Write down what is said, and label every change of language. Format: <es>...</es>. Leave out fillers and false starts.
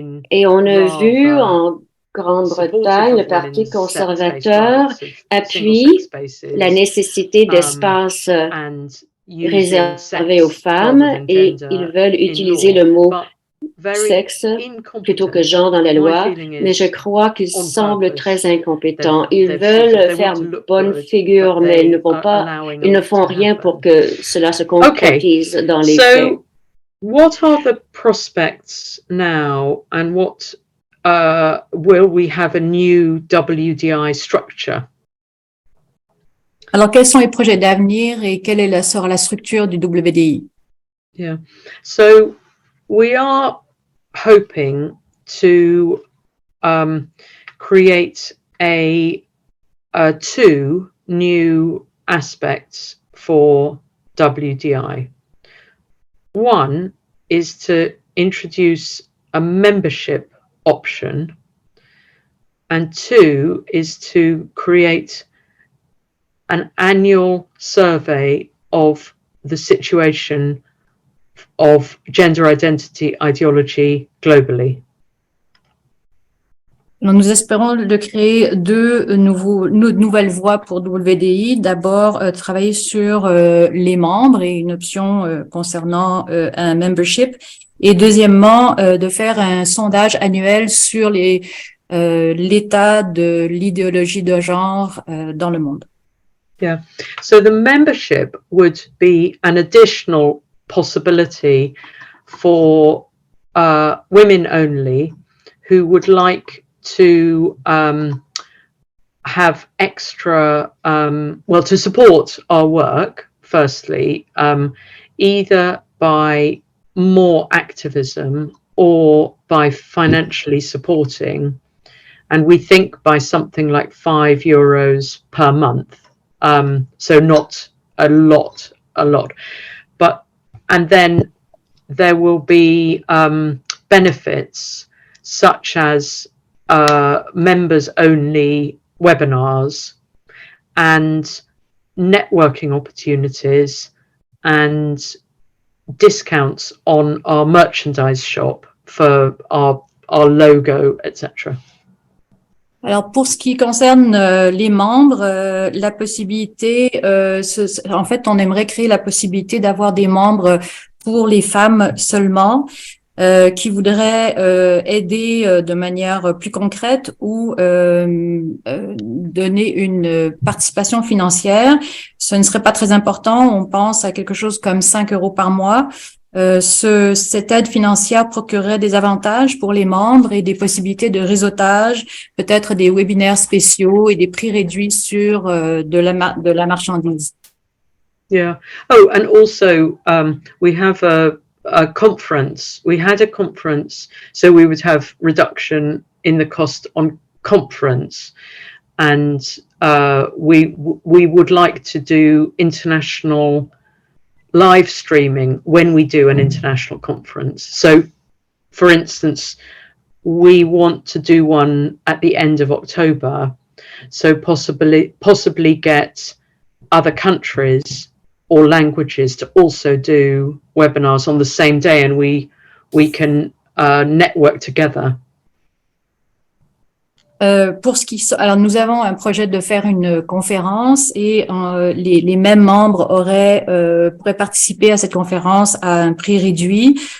<fr>Et on a vu en Grande-Bretagne, le Parti conservateur appuie la nécessité d'espaces réservés aux femmes et ils veulent utiliser le mot sexe plutôt que genre dans la loi, mais je crois qu'ils semblent très incompétents. Ils veulent faire bonne figure, mais ils ne font rien pour que cela se concrétise dans les faits.</fr> <en>What are the prospects now, and what will we have a new WDI structure?</en> <fr>Alors, quels sont les projets d'avenir et quelle sera la structure du WDI?</fr> <en>Yeah, so we are hoping to create two new aspects for WDI. One is to introduce a membership option, and two is to create an annual survey of the situation of gender identity ideology globally.</en> <fr>Alors, nous espérons de créer deux nouvelles voies pour WDI. D'abord, travailler sur les membres et une option concernant un membership. Et deuxièmement, de faire un sondage annuel sur l'état de l'idéologie de genre dans le monde. Yeah.</fr> <en>So the membership would be an additional possibility for women only who would like to have extra, to support our work, firstly, either by more activism or by financially supporting. And we think by something like €5 per month. So not a lot. And then there will be benefits such as members only webinars and networking opportunities and discounts on our merchandise shop for our logo, etc.</en> <fr>Alors, pour ce qui concerne les membres, la possibilité, en fait, on aimerait créer la possibilité d'avoir des membres pour les femmes seulement, qui voudraient aider de manière plus concrète ou donner une participation financière. Ce ne serait pas très important. On pense à quelque chose comme €5 par mois. Cette aide financière procurerait des avantages pour les membres et des possibilités de réseautage, peut-être des webinaires spéciaux et des prix réduits sur de la marchandise. Yeah.</fr> <en>Oh, and also we have a conference. We had a conference, so we would have reduction in the cost on conference, and we would like to do international live streaming when we do an international conference. So, for instance, we want to do one at the end of October, so possibly get other countries or languages to also do webinars on the same day, and we can network together.</en> <fr>Pour ce qui, alors nous avons un projet de faire une conférence et les mêmes membres pourraient participer à cette conférence à un prix réduit.</fr>